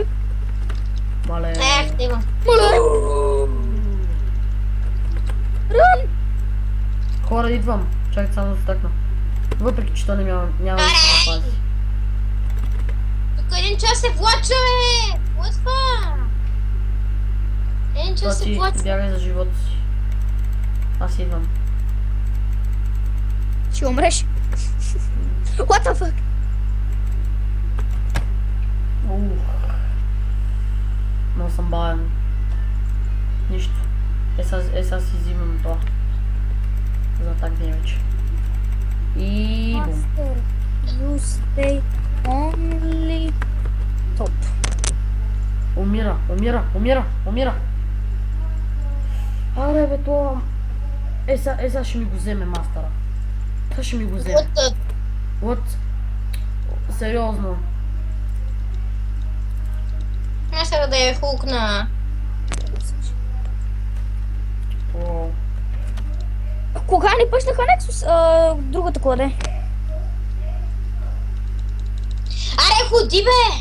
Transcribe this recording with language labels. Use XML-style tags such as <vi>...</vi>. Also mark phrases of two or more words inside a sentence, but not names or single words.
<bg>Мале... Не, ще има. Рън! Хора, идвам. Чакай само да стъкна. Въпреки, че то няма да се напази. Тук един час се влача, бе!</bg> <en>What the fuck?</en> <bg>Един Това час се ти влача. бягай за живота си. Аз идвам. Ще умреш.</bg> <en>What the fuck?</en> <bg>Много съм бавен. Нищо. Сега си взимам това. За так damage. И бум.</bg> <en>Master, you stay only top.</en> <bg>Умира. Аре бе, това... сега ще ми го вземе мастера. Това ще ми го вземе.</bg> <en>What the... What?</en> <bg>Сериозно. Аз сега да я хукна. Уау. Кога ни пъшнаха Nexus? Другата кода. Аре, ходи, бе!</bg>